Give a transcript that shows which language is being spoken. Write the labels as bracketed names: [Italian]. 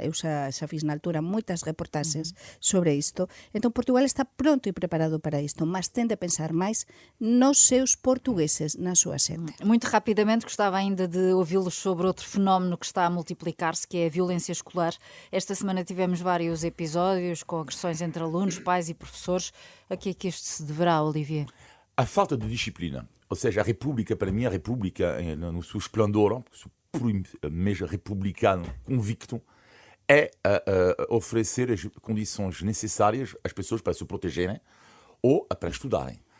[Galician] Eu xa fiz na altura moitas reportaxes sobre isto. Entón, Portugal está pronto e preparado para isto, mas ten de pensar máis nos seus portugueses, na súa xente. [Portuguese] Muito rapidamente, gostava ainda de ouvi-los sobre outro fenómeno que está a multiplicar-se, que é a violência escolar. Esta semana tivemos vários episódios com agressões entre alunos, pais e professores. A que é que isto se deverá, Olivier? A falta de disciplina. Ou seja, a República, para mim, a República, no seu esplendor, sou mesmo republicano convicto, é oferecer as condições necessárias às pessoas para se protegerem ou para estudarem.